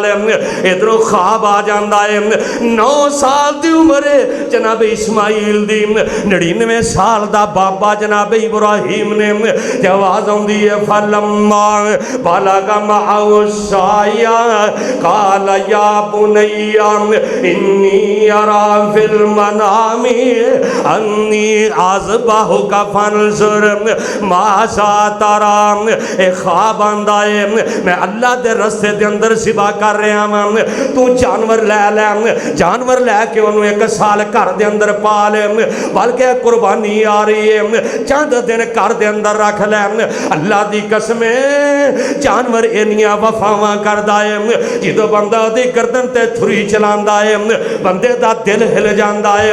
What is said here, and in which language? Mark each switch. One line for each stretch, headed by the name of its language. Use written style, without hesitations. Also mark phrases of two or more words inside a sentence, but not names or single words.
Punjabi: ایدھروں خواب آ جاندا ہے 9 سال دی عمر جناب اسماعیل دی، 99 سال دا بابا جناب ابراہیم نے. آواز آؤندی ہے
Arabic: فلما بلغ معه السعي قال يا بني إني أرى في المنام أني أذبحك فانظر ماذا ترى.
Punjabi: ایہ خواب آندا ہے میں اللہ دے رستے دے اندر سوا کر رہا ہوں، توں جانور لے جانور لے کے اوہناں نے 1 سال گھر دے اندر پال، بلکہ قربانی آ رہی ہے، چند دن گھر دے اندر رکھ لے. اللہ دی قسم جانور انیاں وفاواں کردا ہے جدوں بندہ دی گردن تے چھری چلاندا ہے بندے دا دل ہل جاندا ہے.